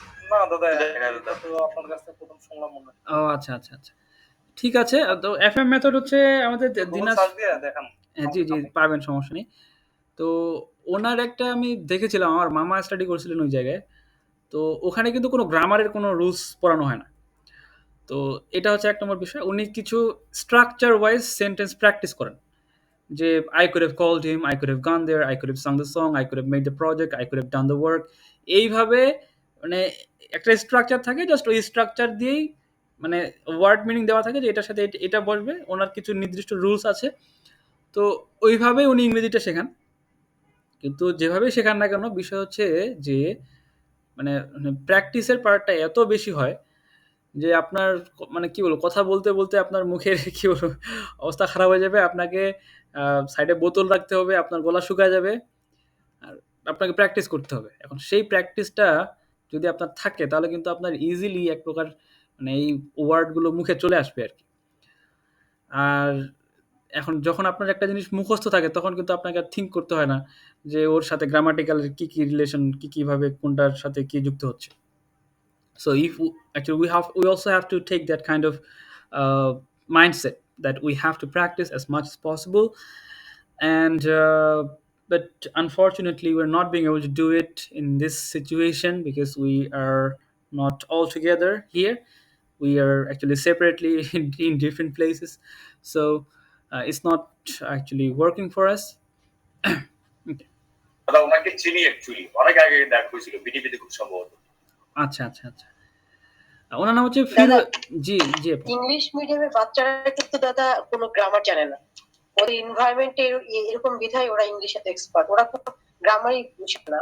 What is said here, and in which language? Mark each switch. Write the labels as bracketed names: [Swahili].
[Bangla] না দাদা, এটা তো আপনার কাছ থেকে প্রথম শুনলাম মনে হয়। ও আচ্ছা আচ্ছা আচ্ছা, ঠিক আছে। তো FM মেথড হচ্ছে আমাদের দিনাজ, সার্চ দিয়ে দেখান। জি জি পাবেন, সমস্যা নেই। তো ওনার একটা আমি দেখেছিলাম, আমার মামা স্টাডি করছিলেন ওই জায়গায়, তো ওখানে কিন্তু কোনো গ্রামারের কোনো রুলস পড়ানো হয় না। তো এটা হচ্ছে এক নম্বর বিষয়, উনি কিছু স্ট্রাকচার ওয়াইজ সেন্টেন্স প্র্যাকটিস করেন, যে [English] I could have called him, I could have gone there, I could have sung the song, I could have made the project, I could have done the work। [Bangla] এইভাবে মানে একটা structure থাকে, just ওই structure দিয়েই মানে word meaning দেওয়া থাকে যে এটার সাথে এটা বসবে, ওনার কিছু নির্দিষ্ট রুলস আছে। তো ওইভাবেই উনি ইংরেজিটা শেখান। কিন্তু যেভাবেই শেখান না কেন, বিষয় হচ্ছে যে মানে প্র্যাকটিসের পার্টটা এত বেশি হয় যে আপনার মানে কি বলবো, কথা বলতে বলতে আপনার মুখের কি বলবো অবস্থা খারাপ হয়ে যাবে। আপনাকে সাইডে বোতল রাখতে হবে, আপনার গলা শুকায় যাবে, আর আপনাকে প্র্যাকটিস করতে হবে। এখন সেই প্র্যাকটিসটা যদি আপনার থাকে তাহলে কিন্তু আপনার ইজিলি এক প্রকার মানে এই ওয়ার্ডগুলো মুখে চলে আসবে আর কি। আর এখন যখন আপনার একটা জিনিস মুখস্থ থাকে তখন কিন্তু আপনাকে আর থিঙ্ক করতে হয় না যে ওর সাথে গ্রামাটিক্যালের কী কী রিলেশন, কীভাবে কোনটার সাথে কী যুক্ত হচ্ছে। [English] So if actually we also have to take that kind of mindset that we have to practice as much as possible, and but unfortunately we're not being able to do it in this situation because we are not all together here. We are actually separately in different places, so it's not actually working for us. Okay. [Bangla] দাদা ওনাকে চিনি actually, অনেক আগে দেখা হয়েছিল বিটিভিতে খুব সম্ভবত। আচ্ছা আচ্ছা আচ্ছা, ওনার নাম হচ্ছে দাদা, জি জি আপু। ইংলিশ মিডিয়ামের বাচ্চারা কিন্তু দাদা কোনো গ্রামার জানে না, ওদের এনভায়রনমেন্টে এরকম বিধায় ওরা ইংলিশে এক্সপার্ট, ওরা কোনো গ্রামারই বুঝে না।